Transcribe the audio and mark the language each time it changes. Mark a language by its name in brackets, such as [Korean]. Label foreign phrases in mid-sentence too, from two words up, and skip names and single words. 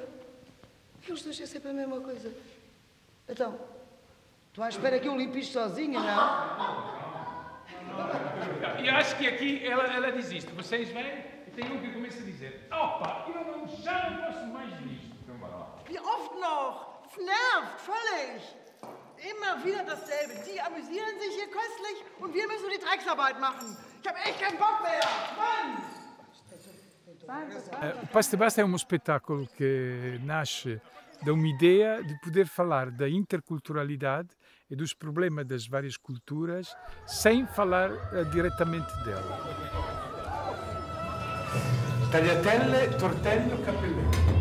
[Portuguese] Eles dois é sempre a mesma coisa. Então, tu à espera que eu limpe isto sozinha, não? E acho que aqui ela diz isto. Vocês vêm e tem um que começa a dizer: opa, eu já não posso mais disto. [German] Wie oft noch? Es nervt völlig. Immer wieder dasselbe. Die amüsieren sich hier köstlich und wir müssen die Drecksarbeit machen. Ich habe echt keinen Bock mehr. Mann! [Portuguese] O Basta e Basta é um espetáculo que nasce da uma ideia de poder falar da interculturalidade e dos problemas das várias culturas sem falar diretamente dela. [Italian] Tagliatelle, tortello, cappelletto.